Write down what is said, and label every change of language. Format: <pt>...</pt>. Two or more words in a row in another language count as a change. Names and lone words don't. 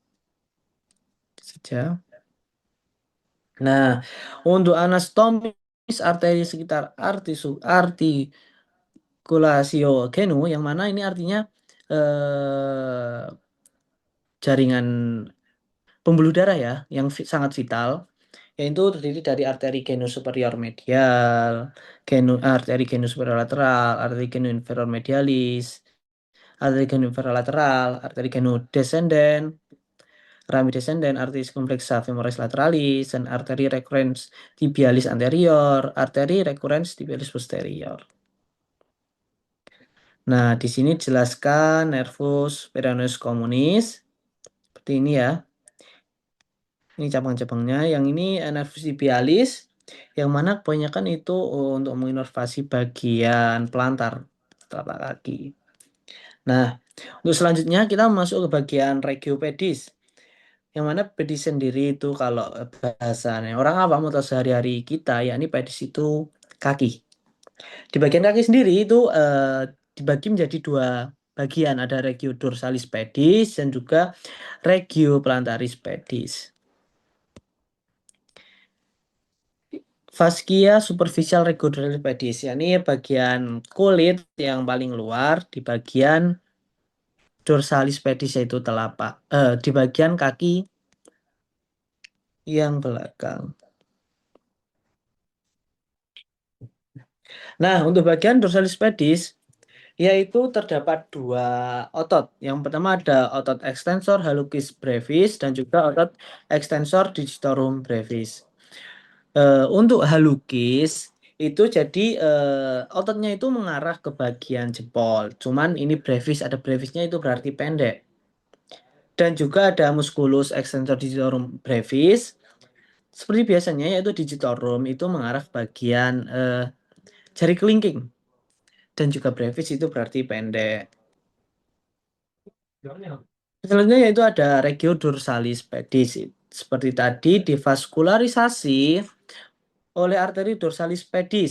<id>Saja. Nah, untuk anastomis arteri sekitar articulatio genu, yang mana ini artinya jaringan pembuluh darah ya, yang sangat vital, yaitu terdiri dari arteri genu superior medial, arteri genu superior lateral, arteri genu inferior medialis, arteri genu inferior lateral, arteri genu descendent, rami descendent, arteris complexa femoris lateralis, dan arteri recurrens tibialis anterior, arteri recurrens tibialis posterior. Nah, di sini dijelaskan nervus peroneus communis seperti ini ya. Ini cabang-cabangnya. Yang ini nervus tibialis, yang mana kebanyakan itu untuk menginervasi bagian pelantar telapak kaki. Nah, untuk selanjutnya kita masuk ke bagian regiopedis. Yang mana pedis sendiri itu kalau bahasanya orang awam atau sehari-hari kita, yakni pedis itu kaki. Di bagian kaki sendiri itu dibagi menjadi dua bagian, ada regio dorsalis pedis dan juga regio plantaris pedis. Fascia superficial regio dorsalis pedis, yakni bagian kulit yang paling luar di bagian dorsalis pedis, yaitu telapak di bagian kaki yang belakang. Nah, untuk bagian dorsalis pedis yaitu terdapat dua otot. Yang pertama ada otot extensor hallucis brevis dan juga otot extensor digitorum brevis. Untuk hallucis itu jadi ototnya itu mengarah ke bagian jempol. Cuman ini brevis, ada brevisnya itu berarti pendek. Dan juga ada musculus extensor digitorum brevis. Seperti biasanya yaitu digitorum itu mengarah ke bagian jari kelingking. Dan juga brevis itu berarti pendek. Selanjutnya yaitu ada regio dorsalis pedis. Seperti tadi divaskularisasi oleh arteri dorsalis pedis.</id>